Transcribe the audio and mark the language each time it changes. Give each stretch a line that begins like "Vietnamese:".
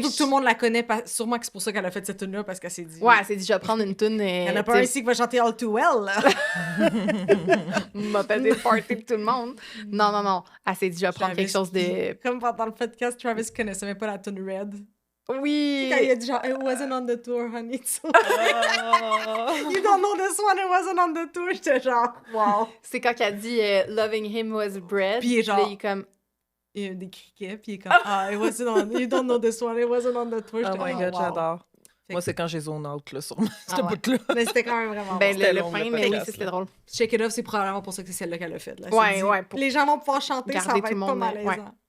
French: surtout que tout le monde la connaît. Sûrement que c'est pour ça qu'elle a fait cette tune-là, parce qu'elle s'est dit... Ouais, elle s'est dit, je vais prendre une tune... Il y en a pas un ici qui va chanter All Too Well, là. M'a fait des parties de tout le monde. Non. Elle s'est dit, je vais prendre quelque chose de... Comme pendant le podcast, Travis connaissait même pas la tune Red. Oui! Quand il a dit genre,
English: it wasn't on the tour, honey. You don't know this one, it wasn't on the tour.
French: J'étais genre, wow. C'est quand elle a dit
English: Loving him was bread.
French: Puis il est genre... Là, il est comme... Il y a des criquets, puis il est comme,
English: it wasn't on... You don't know this one, it wasn't on the tour. Oh my God, wow.
French: J'adore. Moi, c'est quand j'ai zone out, là, sur ce bout-là. Mais c'était quand même vraiment ben, bon. le fin, mais oui, c'était drôle. Shake It Off, c'est probablement pour ça que c'est celle-là qu'elle a faite. Là. Ouais. Les gens vont pouvoir chanter, ça va être pas malaisant.